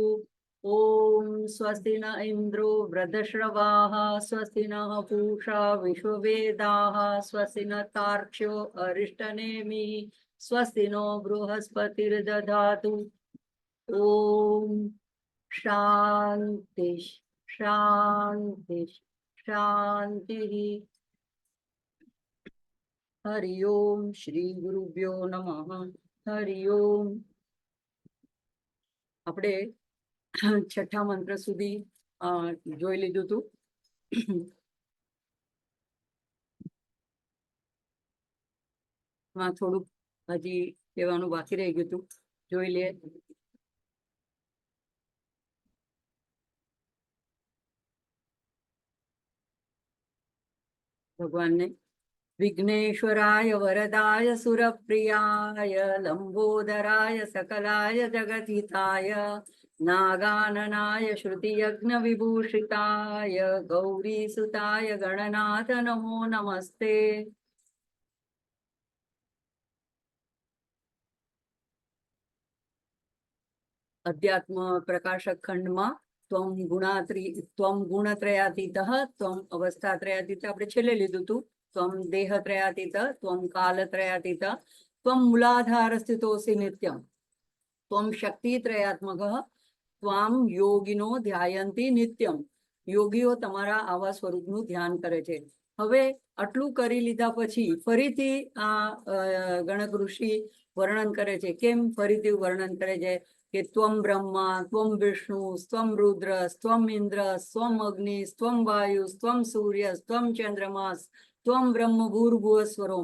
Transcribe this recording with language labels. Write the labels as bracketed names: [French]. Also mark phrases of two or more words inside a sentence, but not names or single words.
[Sanskrit] ओम स्वस्ति न इंद्रो वृद्धश्रवाः स्वस्ति नः पूषा विश्ववेदाः स्वस्ति न तार्क्ष्यो अरिष्टनेमिः स्वस्ति नो बृहस्पतिर्दधातु। ओम शांति शांति शांति। हरि ओम श्री गुरुभ्यो नमः। हरि ओम। [Gujarati] આપણે છઠ્ઠા મંત્ર સુધી જોઈ લીધું હતું। થોડુંક હજી કહેવાનું બાકી રહી ગયું હતું, જોઈ લે। [Hindi] भगवान ने [Sanskrit] विघ्नेश्वराय वरदाय सुरप्रियाय लंबोदराय सकलाय जगद्हिताय नागाननाय श्रुतियज्ञ विभूषिताय गौरीसुताय गणनाथ नमो नमस्ते। [Hindi] अध्यात्म प्रकाशक खंड में [Sanskrit] त्वं गुणत्रयातीतः त्वं अवस्थात्रयातीत [Gujarati] આપણે છેલ્લે લીધું હતું। [Sanskrit] त्वं देहत्रयातीत त्वं कालत्रयातीत त्वं मूलाधारस्थितोऽसि नित्यं त्वं शक्तित्रयात्मकः त्वां योगिनो ध्यायन्ति नित्यं। [Gujarati] योगीओ તમારા આવા સ્વરૂપનું ધ્યાન કરે છે। હવે આટલું કરી લીધા પછી ફરીથી આ ગણક ઋષિ વર્ણન કરે છે। કેમ ફરીથી વર્ણન કરે છે કે [Sanskrit] ત્વમ બ્રહ્મા ત્વમ વિષ્ણુ સ્ત્વમ રુદ્ર સ્ત્વમ ઇન્દ્ર સ્ત્વમ અગ્નિ સ્ત્વમ વાયુ સ્ત્વમ સૂર્ય સ્ત્વમ ચંદ્રમાસ ત્વમ બ્રહ્મ ભૂર્ભુવ સ્વરોમ।